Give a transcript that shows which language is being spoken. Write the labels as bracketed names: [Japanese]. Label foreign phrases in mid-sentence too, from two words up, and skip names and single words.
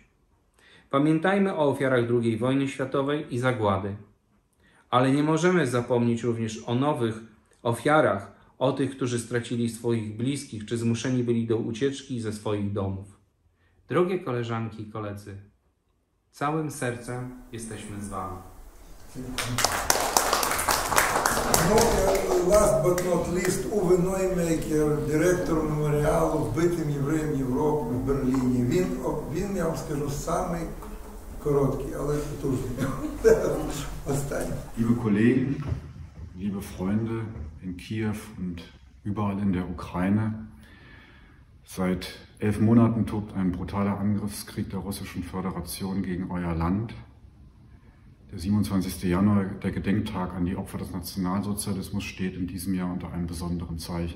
[Polish] Pamiętajmy o ofiarach II wojny światowej i zagłady. Ale nie możemy zapomnieć również o nowych ofiarach, o tych, którzy stracili swoich bliskich, czy zmuszeni byli do ucieczki ze swoich domów. Drogie koleżanki i koledzy, całym sercem jesteśmy z wami. [English] Last but not least, Uwe Neumeiker, [Ukrainian] директор меморіалу вбитим євреям Європи в Берліні. Він, я вам скажу, самий короткий, але потужний. Останній. [German] Liebe Kollegen, liebe Freunde in Kiew und überall in der Ukraine, seit 11 Monaten tobt ein brutaler Angriffskrieg der Russischen Föderation gegen euer Land. Der 27. Januar, der Gedenktag an die Opfer des Nationalsozialismus, steht in diesem Jahr unter einem besonderen Zeichen.